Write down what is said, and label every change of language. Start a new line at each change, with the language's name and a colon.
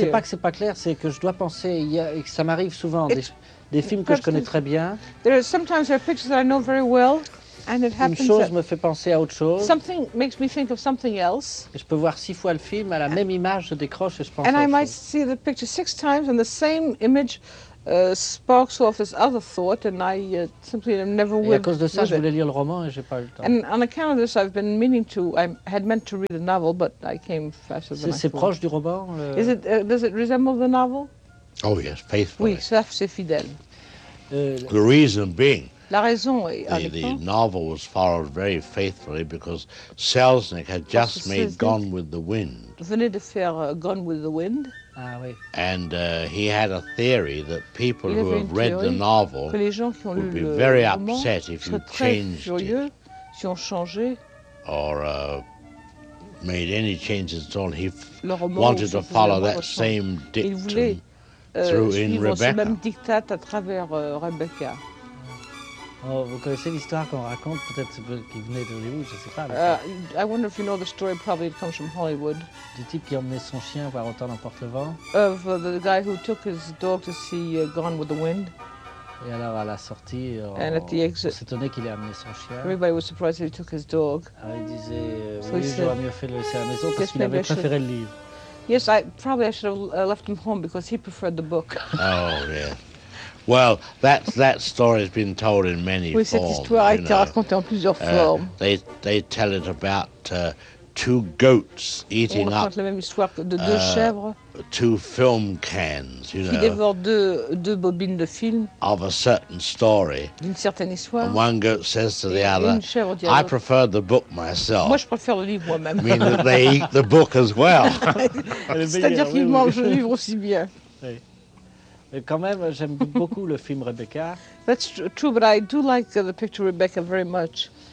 French: C'est pas que c'est pas clair, c'est que je dois penser. Et que ça m'arrive souvent des films que je connais très bien.
English: There are sometimes there are pictures that I know very well, and it happens.
French: Une chose me fait penser à autre chose.
English: Something makes me think of something else.
French: Et je peux voir 6 fois le film à la même image, je décroche et je pense.
English: And I might see the picture 6 times and the same image. Sparks off this other thought, and I simply never would.
French: À cause de ça, je voulais lire le roman et j'ai pas eu le temps.
English: And on account of this, I've been meaning to. I had meant to read the novel, but I came faster than I thought.
French: C'est proche du roman.
English: Is it? Does it resemble the novel? Oh yes, faithfully.
French: Oui, ça c'est fidèle.
English: The reason being.
French: La raison est.
English: The novel was followed very faithfully because Selznick had just made Gone with the Wind.
French: Venait de faire Gone with the Wind. Ah, oui.
English: And he had a theory that people who have read the novel would be very upset if you changed it,
French: si on changeait,
English: or made any changes at all. He wanted to follow that same dictum through in Rebecca.
French: Ce même dictat à travers Rebecca. Oh, vous connaissez l'histoire qu'on raconte, peut-être qui venait d'Hollywood, je ne sais pas.
English: I wonder if you know the story, probably it comes from Hollywood.
French: Du type qui emmenait son chien voir Autant n'importe le vent.
English: Of the guy who took his dog to see Gone with the Wind.
French: Et alors à la sortie, on s'étonnait qu'il ait amené son chien.
English: Everybody was surprised that he took his dog.
French: Alors il disait, oui, j'aurais mieux fait le laisser à la maison parce qu'il avait préféré le livre.
English: Yes, I should have left him home because he preferred the book. Oh, yeah. Well, that story has been told in many forms.
French: Oui, cette histoire a été racontée en plusieurs formes.
English: They tell it about two goats eating up.
French: On raconte la même histoire de deux chèvres.
English: Two film cans, you know.
French: Qui dévorent deux bobines de film.
English: Of a certain story.
French: D'une certaine histoire.
English: And one goat says to the other,
French: une chèvre dit à l'autre,
English: I prefer the book myself.
French: Moi, je préfère le livre moi-même.
English: I mean, they eat the book as well.
French: C'est-à-dire qu'ils mangent le livre aussi bien. Mais quand même, j'aime beaucoup le film Rebecca.
English: That's true, but I do like the picture Rebecca very much.